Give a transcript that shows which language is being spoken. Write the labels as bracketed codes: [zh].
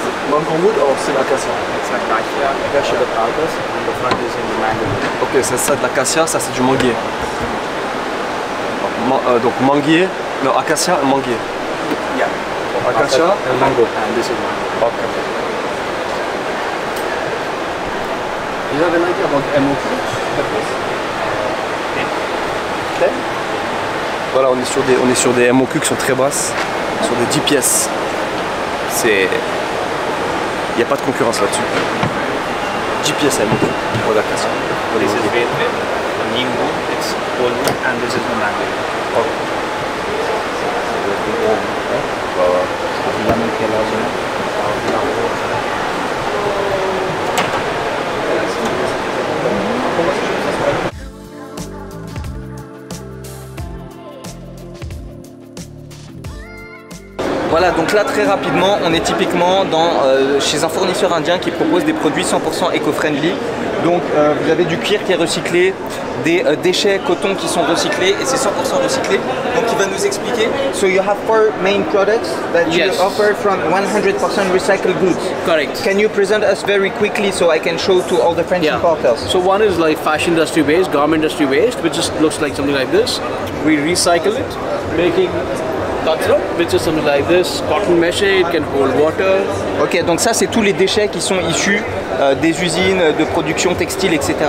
[en] Mango wood or [fr] c'est l'acacia? [en] It's acacia the carcass and the front is in the mango. [fr] Ok, c'est ça de l'acacia, ça c'est du manguier. Donc manguier, non acacia et manguier. [en] Yeah. Acacia and mango. And this is mango. Ok. You have an idea about MOQ? [fr] Voilà, on est sur des MOQ qui sont très basses, sur des 10 pièces. Il n'y a pas de concurrence là-dessus. 10 pièces MOQ pour l'acacia. [en] This is red wood, the neem wood, it's whole wood, and this is the mango. [fr] Voilà, donc là très rapidement, on est typiquement chez un fournisseur indien qui propose des produits 100% éco-friendly. Donc vous avez du cuir qui est recyclé, des déchets coton qui sont recyclés et c'est 100% recyclé. Donc il va nous expliquer. [en] So you have 4 main products that you offer from 100% recycled goods. Correct. Can you present us very quickly so I can show to all the French importers? So one is like fashion industry waste, garment industry waste, which just looks like something like this. We recycle it, making cutthroat, which is something like this. Cotton mesh, it can hold water. [fr] Ok, donc ça c'est tous les déchets qui sont issus des usines de production textile, etc.